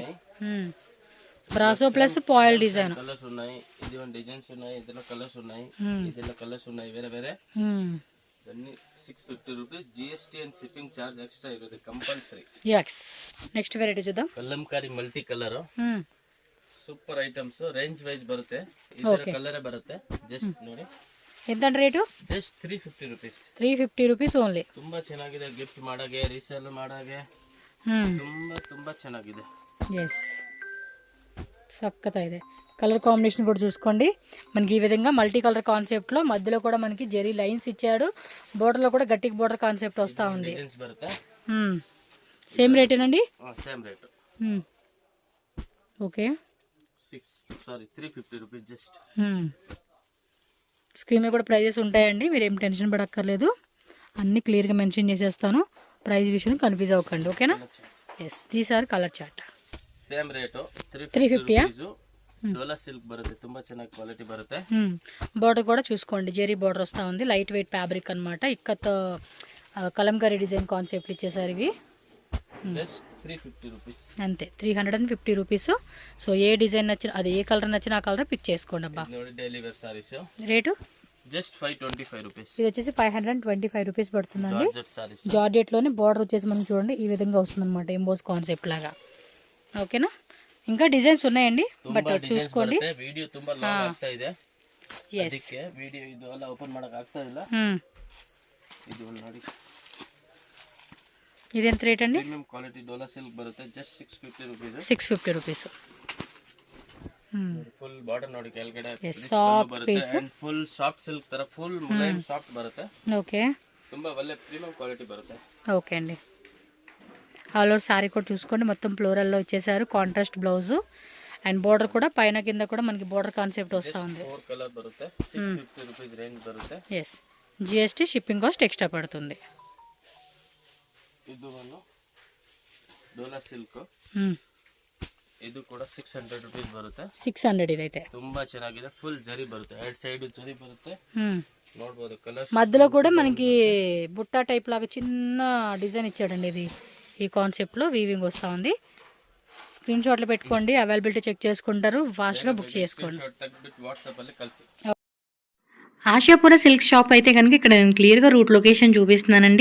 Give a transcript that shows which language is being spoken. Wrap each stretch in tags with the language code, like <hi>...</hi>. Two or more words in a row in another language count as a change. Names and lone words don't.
<en>Brasso plus foil design.</en> <te>కలర్స్ ఉన్నాయి, ఇది డిజైన్స్ ఉన్నాయి, ఇందులో కలర్స్ ఉన్నాయి, ఇందులో కలర్స్ ఉన్నాయి వేరే వేరే. అన్ని 650 రూపీస్.</te> <en>GST and shipping charge extra</en> <te>ఇರುತ್ತೆ కంపల్సరీ. yes,</te> <en>next variety</en> <te>చూద్దాం. కలంకారీ</te> <en>multi color super</en> <te>ಐಟಮ್ಸ್.</te> <en>range wise</en> <kn>ಬರುತ್ತೆ. ಇದರ ಕಲರ್ ಬರುತ್ತೆ. ಜಸ್ಟ್ ನೋಡಿ</kn> <te>ఎంత రేటు?</te> <en>just 350 rupees. 350 rupees only.</en> <kn>ತುಂಬಾ ಚೆನ್ನಾಗಿದೆ, ಗಿಫ್ಟ್ ಮಾಡಾಗೆ, ರೀಸೇಲ್ ಮಾಡಾಗೆ ತುಂಬಾ ಚೆನ್ನಾಗಿದೆ. ಎಸ್, ಸಕ್ಕತ್ತಾಗಿದೆ.</kn> <en>color combination</en> <te>కూడా చూసుకోండి. మనకి ఈ విధంగా</te> <en>multi color</en> <te>కాన్సెప్ట్లో మధ్యలో కూడా మనకి జెరీ లైన్స్ ఇచ్చాడు. బోర్డర్లో కూడా గట్టికి</te> <en>border concept</en> <te>వస్తూ ఉంది. సేమ్ రేటేనండి?</te> <en>same rate.</en> <te>ఓకే,</te> <en>350 rupees just.</en> <te>స్క్రీన్ మీద కూడా ప్రైజెస్ ఉంటాయండి, మీరు ఏం టెన్షన్ పడక్కర్లేదు. అన్నీ క్లియర్గా మెన్షన్ చేసేస్తాను. ప్రైస్ విషయం కన్ఫ్యూజ్ అవ్వకండి, ఓకేనా?</te> <en>yes, these are color chart. same rate 350</en> <kn>ಡೋಲಾ ಸಿಲ್ಕ್ ಬರುತ್ತೆ, ತುಂಬಾ ಚೆನ್ನಾಗಿ ಕ್ವಾಲಿಟಿ ಬರುತ್ತೆ.</kn> <te>బార్డర్ కూడా చూసుకోండి, జెరీ బార్డర్ వస్తూ ఉంది.</te> <en>light weight fabric</en> <te>అనమాట. ఇక్కత్ కలంకారీ</te> <en>design concept</en> <te>ఇచ్చేసారు ఇవి.</te> <en>just 350 rupees</en> <te>అంతే, 350 రూపీస్. సో ఏ డిజైన్ నచ్చిన, అది ఏ కలర్ నచ్చిన ఆ కలర్ పిక్ చేసుకోండి అబ్బా.</te> <en>daily wear sarees</en> <te>రేటు</te> <en>just 525 rupees.</en> <te>ఇది వచ్చేసి 525 రూపీస్ పడుతుందండి. సారీస్ జార్జెట్లోనే బార్డర్ వచ్చేసి మనం చూడండి ఈ విధంగా వస్తుంది అనమాట,</te> <en>emboss concept</en> <te>లాగా. ఓకేనా? ఇంకా డిజైన్స్ ఉన్నాయండి, బట్ చూసుకోండి.</te> <kn>ವಿಡಿಯೋ ತುಂಬಾ ಲಾಂಗ್ ಆಗ್ತಾ ಇದೆ, ಅದಕ್ಕೆ ವಿಡಿಯೋ ಇದು ಎಲ್ಲ ಓಪನ್ ಮಾಡಕ ಆಗ್ತಾ ಇಲ್ಲ. ಇದು ನೋಡಿ,</kn> <te>ఇదెంత రేట్ అండి?</te> <en>premium quality</en> <te>డోలా సిల్క్ బರುತ್ತೆ, జస్ట్ 650 రూపీస్. 650 రూపీస్.</te> <en>full border</en> <kn>ನೋಡಿ ಕೆಳಗಡೆ</kn> <en>soft piece, and full soft silk</en> <kn>ತರ ಫುಲ್ ಮುಲಾಯಂ ಸಾಫ್ಟ್ ಬರುತ್ತೆ.</kn> <te>ఓకే,</te> <kn>ತುಂಬಾ ಒಳ್ಳೆ</kn> <en>premium quality</en> <kn>ಬರುತ್ತೆ.</kn> <te>ఓకే అండి.</te> <en>all over saree</en> <te>కూడా చూసుకోండి, మొత్తం ఫ్లోరల్లో ఇచ్చేసారు.</te> <en>contrast blouse and border</en> <te>కూడా పైన కింద కూడా మనకి</te> <en>border concept</en> <te>వస్తూ ఉంది. 4 కలర్ బರುತ್ತೆ, 650</te> <en>rupees range</en> <te>బರುತ್ತೆ. ఎస్,</te> <en>GST shipping cost extra</en> <te>పడుతుంది.</te> <kn>ಇದು ಒಂದು ಡೋಲಾ ಸಿಲ್ಕ್, ಇದು ಕೂಡ 600 రూపీస్ ಬರುತ್ತೆ. 600 ಇದೈತೆ, ತುಂಬಾ ಚೆನ್ನಾಗಿದೆ. ಫುಲ್ ಜರಿ ಬರುತ್ತೆ, ಎರಡು ಸೈಡ್ ಜರಿ ಬರುತ್ತೆ, ನೋಡಬಹುದು.</kn> <te>కలర్స్ మధ్యలో కూడా మనకి బుట్టా టైప్ లాగా చిన్న డిజైన్ ఇచ్చాడండి. ఇది ఈ కాన్సెప్ట్లో వీవింగ్ వస్తూ ఉంది. స్క్రీన్ షాట్లు పెట్టుకోండి,</te> <en>availability check</en> <te>చేసుకుంటారు, ఫాస్ట్గా బుక్ చేసుకోండి. వాట్సాప్ ಅಲ್ಲಿ కల్సి. ఆశాపుర సిల్క్ షాప్ అయితే కనుక ఇక్కడ నేను క్లియర్గా</te> <en>route location</en> <te>చూపిస్తున్నానండి.</te>